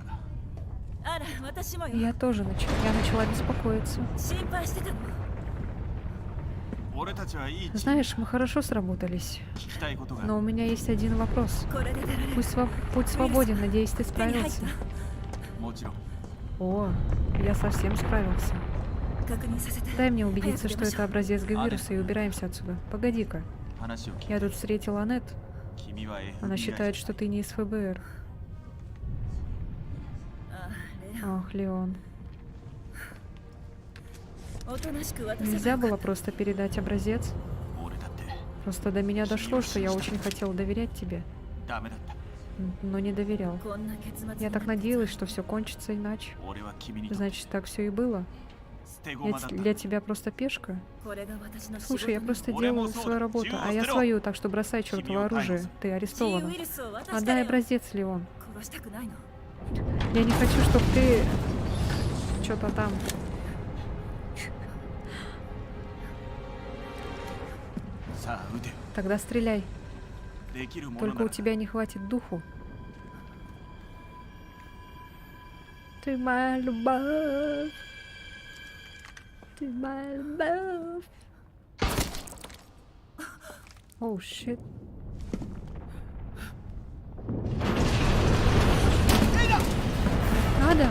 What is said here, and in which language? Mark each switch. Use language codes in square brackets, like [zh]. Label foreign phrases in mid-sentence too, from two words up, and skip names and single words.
[ja] あら私もよ [ru] Я тоже я начала беспокоиться. [ja] 心配してたの俺たちはいいチーム [ru] Знаешь, мы хорошо сработались. [ja] 聞きたいことが [ru] Но у меня есть один вопрос. [ja] これで出られる [ru] Путь свободен, надеюсь, ты [ja] 手に入っ [ru] справился. [ja] もちろん [ru] О, я совсем справился. [ja] た確認させて [ru] Дай мне убедиться, Эх, что Димаша. это образец Г-вируса, и убираемся отсюда. Погоди-ка. [ja] 話を聞い [ru] Я [ja] て [ru] тут встретила Аннет. [ja] 君は FBI [ru] Она считает, что ты не из ФБР. [ja] あレオ [ru] Ах, Леон. [ja] おとなしく渡せば [ru] Нельзя было просто передать образец? [ja] 俺だって [ru] Просто до меня дошло, что я очень хотел доверять тебе, [ja] ダメだった [ru] но не доверял. [ja] こんな結末 [ru] Я так надеялась, что все кончится иначе. [ja] 俺は君にとって [ru] Значит, так все и было. [ja] 捨て [ru] Я [ja] 駒だった [ru] для тебя просто пешка? [ja] これが私の仕事 [ru] Слушай, я [ja] なの [ru] просто Оле делаю Мусор, свою работу, а я Джио свою, так что бросай чертово Химио оружие. Таймс. Ты [ja] G [ru] арестован. [ja] ウイルスを渡した [ru] Отдай [ja] ら [ru] образец, Леон. [ja] 殺したくないの [ru] Я не хочу, чтобы ты что-то там. [ja] さあ撃てよ [ru] Тогда стреляй. [ja] できるもの [ru] Только [ja] な [ru] у [ja] ら [ru] тебя не хватит духу. Ты моя любовь. Ты моя любовь. [en] Oh, shit. [ru] Ада!